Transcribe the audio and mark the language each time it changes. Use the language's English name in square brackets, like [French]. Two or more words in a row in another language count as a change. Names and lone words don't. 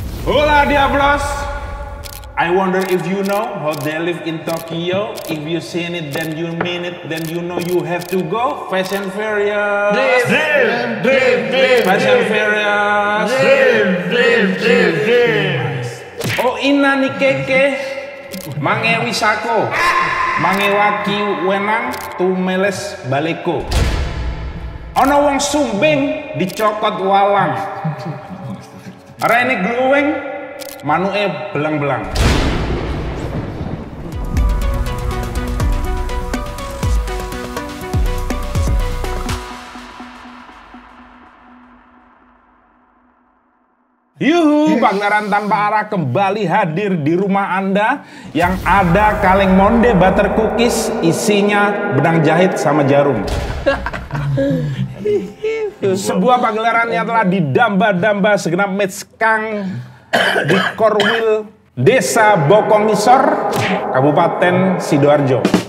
[Spanish] Hola Diablos! [English] I wonder if you know how they live in Tokyo. If you seen it, then you mean it, then you know you have to go. Fast and Furious! Dream! Fast and Furious! Dream! Oh ina ni keke, mange wisako, mange waki wenang, tumeles baleko. [Javanese] Ono wong sumbing dicokot walang. Rene gluweng, manuke belang-belang. [Indonesian] Yuhu, pagelaran tanpa arah kembali hadir di rumah Anda yang ada kaleng monde butter cookies, isinya benang jahit sama jarum. Sebuah pagelaran yang telah didamba-damba segenap metskang di Korwil, Desa Bokongisor, Kabupaten Sidoarjo.